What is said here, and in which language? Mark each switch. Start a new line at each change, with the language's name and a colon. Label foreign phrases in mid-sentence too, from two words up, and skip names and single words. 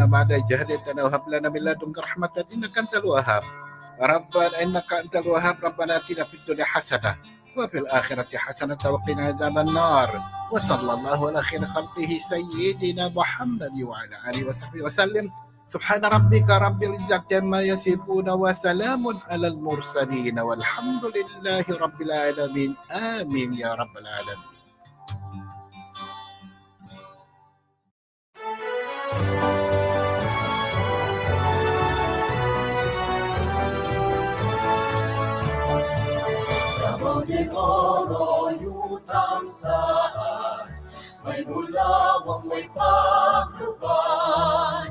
Arabic: بعد إذ هديتنا وهب لنا من لدنك رحمة إنك أنت الوهاب ربنا إنك أنت الوهاب ربنا آتنا في الدنيا حسنة وفي الآخرة حسنة وقنا عذاب النار وصلى الله على خير خلقه سيدنا محمد وعلى آله وصحبه وسلم سبحان ربك رب العزة عما يصفون وسلام على المرسلين والحمد لله رب العالمين آمين يا رب العالمين.
Cebuano: Davao de Oro, yutang saan, may bulawang may paglubad.